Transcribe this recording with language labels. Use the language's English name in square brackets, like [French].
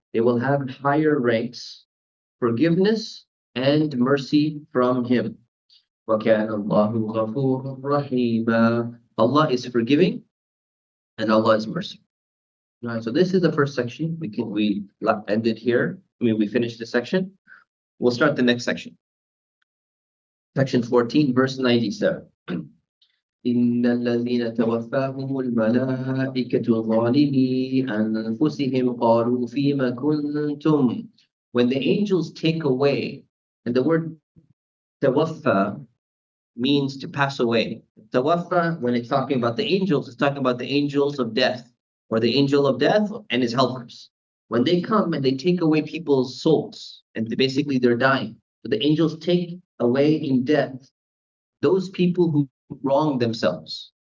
[English] They will have higher ranks, forgiveness and mercy from Him. [Arabic] وَكَانَ اللَّهُ غَفُورًا رَحِيمًا. [English] Allah is forgiving and Allah is merciful. All right, so this is the first section. We ended here. We finished the section. We'll start the next section. Section 14, verse 97. [Arabic] إن الذين توفاهم الملائكة ظالمي أنفسهم قالوا فيما كنتم. [English] When the angels take away, and the word tawaffa means to pass away. Tawaffa, when it's talking about the angels, it's talking about the angels of death, or the angel of death and his helpers. When they come and they take away people's souls, and basically they're dying, so the angels take away in death those people who wrong themselves.